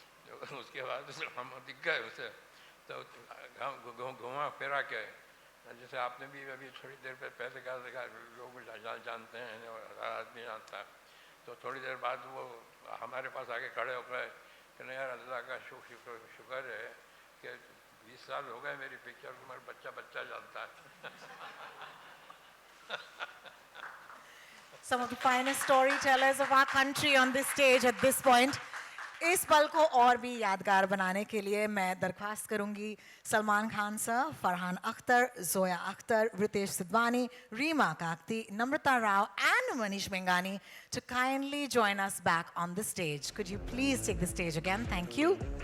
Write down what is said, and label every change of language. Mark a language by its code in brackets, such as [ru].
[hi] तो उसके बाद हम दिख गए उसे। तो घुमा फिरा के, जैसे आपने भी अभी थोड़ी देर पहले कहा देखा, लोग जानते हैं और हर आदमी जानता है। तो थोड़ी देर बाद वो हमारे पास आके खड़े हो गए कि नहीं यार, अल्लाह का शुक्र है कि 20 साल हो गए मेरी पिक्चर को, मेरा बच्चा जानता है। [en] Some of the finest storytellers of our country on this stage at this point. [hi] इस पल को और भी यादगार बनाने के लिए मैं दरख्वास्त करूंगी [en] Salman Khan sir, Farhan Akhtar, Zoya Akhtar, Ritesh Sidhwani, Reema Kagti, Namrata Rao and Manish Mengani to kindly join us back on the stage. Could you please take the stage again? Thank you.